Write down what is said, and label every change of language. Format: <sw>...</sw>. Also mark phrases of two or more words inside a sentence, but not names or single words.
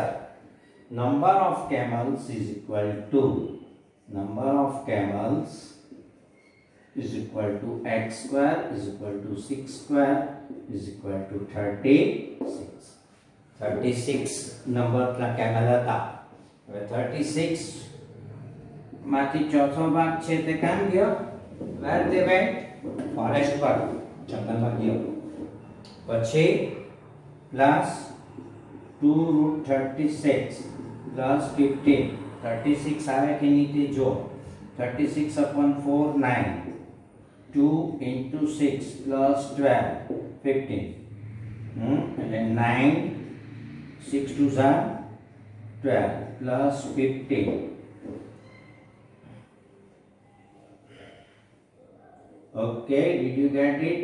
<en>Number of camels is equal to, number of camels is equal to x square is equal to 6 square is equal to 36.</en> <gu>36 number ના camel હતા. હવે 36 માંથી ચોથો ભાગ છે તે કામ ગયો.</gu> <en>Where they went? Forest</en> <gu>પર, જંગલમાં ગયો.</gu> <en>પછી plus 2 root 36 plus 15.</en> <gu>36 આવે કે નહીં તે જો. 36 upon 4 9.</gu> <en>2 into 6 plus 12 15. And then 9 6 2s are 12 plus 15. Okay, did you get it?</en>